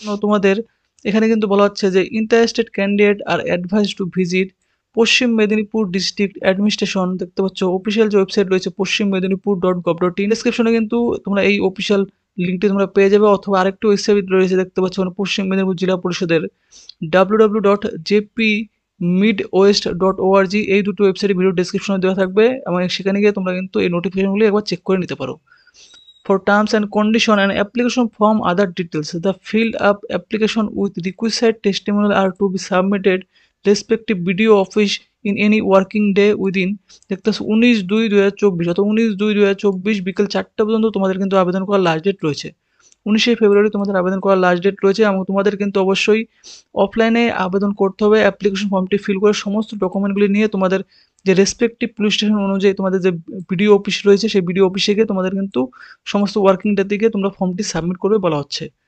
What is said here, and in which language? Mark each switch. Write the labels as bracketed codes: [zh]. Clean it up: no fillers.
[bn] তোমাদের এখানে কিন্তু বলা হচ্ছে যে [en] interested candidate are advise to visit Paschim Medinipur district administration, [bn] দেখতে পাচ্ছ অফিসিয়াল যে ওয়েবসাইট রয়েছে পশ্চিম মেদিনীপুর .gov.in, ডেসক্রিপশনে কিন্তু তোমরা এই অফিসিয়াল লিঙ্কটি তোমরা পেয়ে যাবে, অথবা আরেকটি ওয়েবসাইট রয়েছে দেখতে পাচ্ছ পশ্চিম মেদিনীপুর জেলা পরিষদের www.jpmidwest.org, এই দুটো ওয়েবসাইট ভিডিও ডেসক্রিপশনে দেওয়া থাকবে, এবং সেখানে গিয়ে তোমরা কিন্তু এই নোটিফিকেশনগুলি একবার চেক করে নিতে পারো। [en] For terms and condition and application form other details, the filled up application with requisite testimonial are to be submitted respective BDO office in any working day within, [bn] দেখতে 19/2/2024, অত 19/2/2024 বিকেল 4টা পর্যন্ত তোমাদের কিন্তু আবেদন করার লাস্ট ডেট রয়েছে। 19শে ফেব্রুয়ারি তোমাদের আবেদন করার লাস্ট ডেট রয়েছে, এবং তোমাদের কিন্তু অবশ্যই অফলাইনে আবেদন করতে হবে। অ্যাপ্লিকেশন ফর্মটি ফিল করে সমস্ত ডকুমেন্টগুলি নিয়ে তোমাদের যে রেসপেক্টিভ পুলিশ স্টেশন অনুযায়ী তোমাদের যে বিডিও অফিস রয়েছে সেই বিডিও অফিসে গিয়ে তোমাদের কিন্তু সমস্ত ওয়ার্কিং ডেতে গিয়ে তোমরা ফর্মটি সাবমিট করবে বলা হচ্ছে।